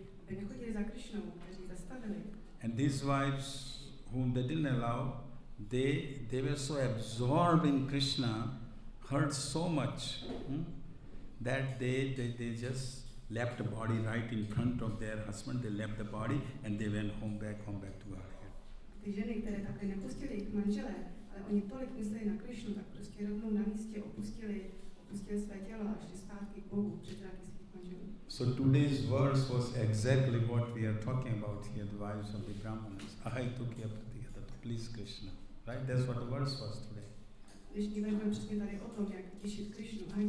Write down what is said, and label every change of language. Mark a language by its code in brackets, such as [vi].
[en] And these wives whom they didn't allow, they were so absorbed in Krishna, heard so much that they just left the body right in front of their husband. They left the body and they went back to Godhead. [cs] Ty ženy, které takhle nepustili k manžele, ale oni tolik mysleli na Krišnu, tak prostě rovnou na místě opustili své tělo a šli zpátky k Bohu před zraky svých manželů. [en] So today's verse was exactly what we are talking about here, the wives of the Brahmanas. I took you together to please Krishna. Right? That's what the verse was today. [cs] Dnešní verš byl přesně tady o tom, jak těšit Krišnu.